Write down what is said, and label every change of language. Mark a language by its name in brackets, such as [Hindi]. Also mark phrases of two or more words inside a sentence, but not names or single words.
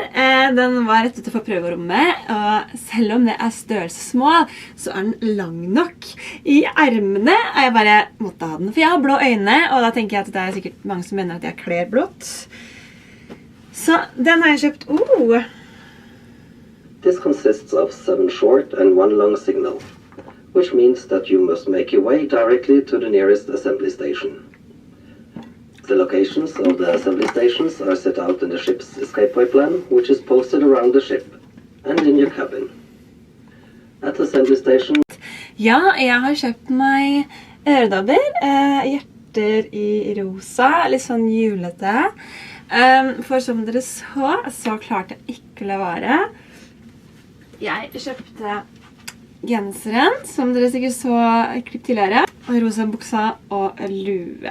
[Norwegian] Den var rett utenfor prøverommet, og selv om det er størrelse små, så er den lang nok. I ermene er jeg bare måtte ha den, for jeg har blå øyne, og da tenker jeg at det er sikkert mange som mener at jeg kler blått. Så den har jeg kjøpt. [English] This consists of 7 short and 1 long signal, which means that you must make your way directly to the nearest assembly station. The locations of the assembly stations are set out in the ship's escapeway plan, which is posted around the ship and in your cabin. At the assembly station... [Norwegian] Ja, jeg har kjøpt meg øredobber, hjerter i rosa, litt sånn julete. For som dere så klarte jeg ikke la være. Jeg kjøpte genseren, som dere sikkert så klipp tidligere, og rosa buksa og lue.